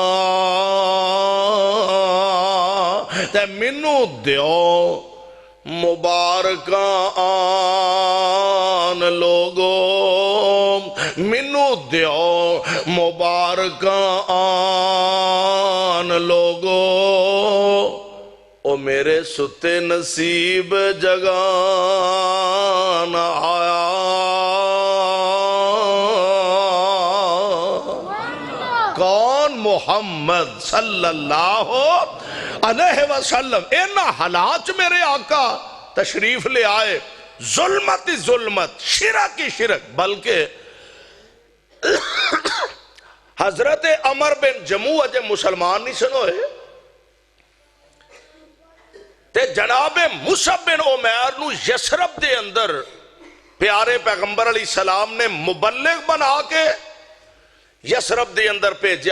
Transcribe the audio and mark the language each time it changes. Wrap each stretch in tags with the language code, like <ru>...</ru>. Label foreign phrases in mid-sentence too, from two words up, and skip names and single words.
<pa>تے مینوں دیو مبارک آن لوگو، مینوں دیو مبارک آن لوگو. او میرے سُتے نصیب جگان آیا. کون?</pa> <ar>محمد صلى الله عليه وسلم.</ar> <pa>انہاں حالات میرے آقا تشریف لے آئے. ظلمت ہی ظلمت، شرک ہی شرک، بلکہ حضرت عمرو بن جموح اجے مسلمان نہیں سن ہوئے تے جنابِ مصعب بن عمیر نوں یثرب دے اندر پیارے پیغمبر علیہ السلام نے مبلغ بنا کے یثرب دے اندر بھیجا.</pa>